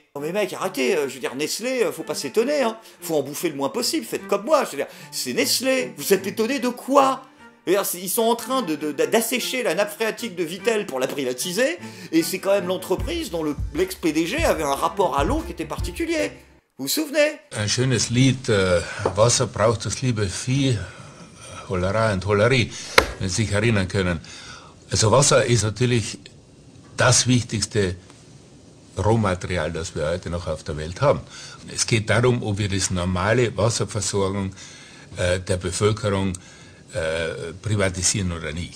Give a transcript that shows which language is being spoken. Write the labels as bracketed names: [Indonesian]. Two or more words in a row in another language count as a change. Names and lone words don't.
[French] Oh mais mec, arrêtez, je veux dire, Nestlé, faut pas s'étonner, Faut en bouffer le moins possible, faites comme moi, je veux dire, c'est Nestlé, vous êtes étonné de quoi ? Ils sont en train d'assécher la nappe phréatique de Vittel pour la privatiser, et c'est quand même l'entreprise dont l'ex-PDG avait un rapport à l'eau qui était particulier. Vous vous souvenez? [German] Ein schönes Lied, Wasser braucht das liebe Vieh, Hollerei und Hollerie, wenn Sie sich erinnern können. Also Wasser ist natürlich das wichtigste Rohmaterial, das wir heute noch auf der Welt haben. Es geht darum, ob wir die normale Wasserversorgung der Bevölkerung privatisieren oder nicht.